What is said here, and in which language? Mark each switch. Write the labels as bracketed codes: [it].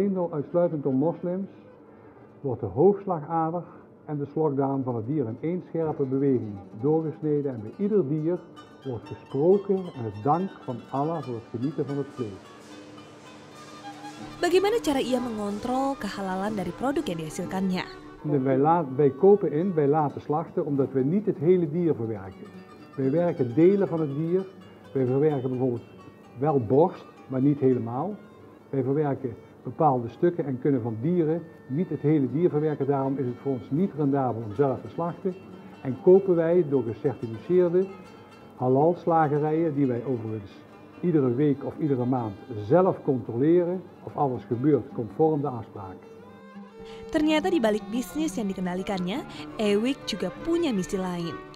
[nl] Uitsluitend door moslims wordt de hoofdslagader en de slokdarm van het dier in één scherpe beweging doorgesneden. En bij ieder dier wordt gesproken en het dank van Allah voor het genieten van het vlees. [id] Bagaimana cara ia mengontrol kehalalan dari produk yang dihasilkannya? [nl] Wij kopen in, wij laten slachten omdat we niet het hele dier verwerken. Wij werken delen van het dier. Wij verwerken bijvoorbeeld wel borst, maar niet helemaal. Wij verwerken bepaalde stukken en kunnen van dieren niet het hele dier verwerken. Daarom is het voor ons niet rendabel om zelf te slachten. En kopen wij door gecertificeerde halal slagerijen die wij overigens iedere week of iedere maand zelf controleren of alles gebeurt conform de afspraak. [id] Ternyata di balik bisnis yang dikendalikannya, Heewijk juga punya misi lain.